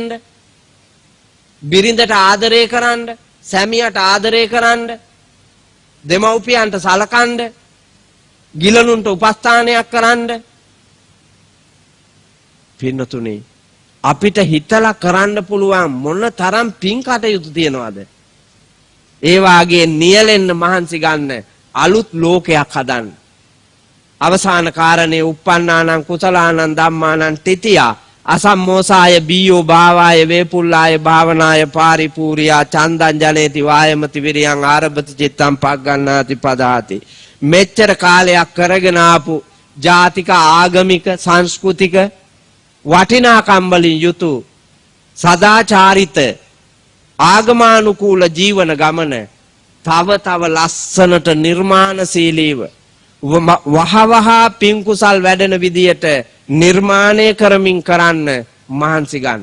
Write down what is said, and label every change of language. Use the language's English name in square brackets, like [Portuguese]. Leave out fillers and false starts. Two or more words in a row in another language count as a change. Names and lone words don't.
[Sinhala] බිරිඳට ආදරය කරන්න, සැමියාට ආදරය කරන්න, දෙමව්පියන්ට සලකන්න, ගිලනුන්ට උපස්ථානයක් කරන්න. පින්නතුනේ අපිට හිතලා කරන්න පුළුවන් මොන තරම් පින් කටයුතු තියනවද? ඒ වාගේ නියැලෙන්න මහන්සි ගන්න අලුත් ලෝකයක් හදන්න. අවසාන කාරණේ [Pali] uppannānaṁ කුසලානං ධම්මානං තිතියා අසම්මෝසාය බීයෝ භාවාය වේපුල්ලාය භාවනාය පාරිපූර්යා චන්දං ජනේති වායමති විරියං ආරභති චිත්තං පග්ගණ්ණාති පදාති. [Sinhala] මෙච්චර කාලයක් කරගෙන ආපු ජාතික ආගමික සංස්කෘතික වටිනාකම් වලින් යුතු සදාචාරිත ආගමානුකූල ජීවන ගමන තව තව ලස්සනට නිර්මාණශීලීව වහවහ පින් කුසල් වැඩෙන විදියට නිර්මාණය කරමින් කරන්න මහන්සි ගන්න.